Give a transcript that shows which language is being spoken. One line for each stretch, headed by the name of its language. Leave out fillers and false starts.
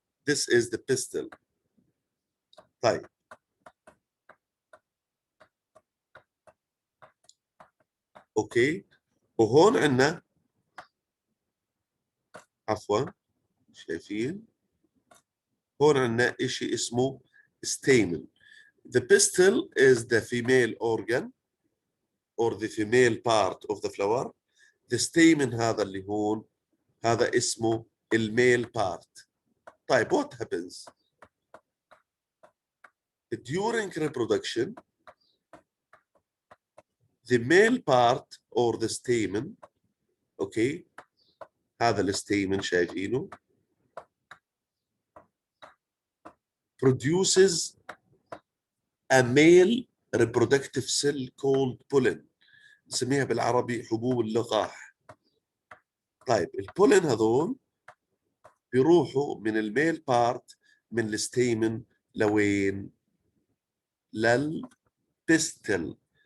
English: This is the pistil.
Arabic: طيب اوكي. وهون عندنا عفوا، شايفين؟ هون عندنا شيء اسمه stamen.
English: The pistil is the female organ or the female part of the flower.
Arabic: The stamen هذا اللي هون هذا اسمه الميل part.
English: طيب what happens during reproduction? The male part or the stamen، okay،
Arabic: هذا الستيمن شايفينه،
English: produces a male reproductive cell called pollen.
Arabic: نسميها بالعربي حبوب اللقاح. طيب البولن هذول بيروحوا من الميل بارت من الستيمن لوين؟ للبستل.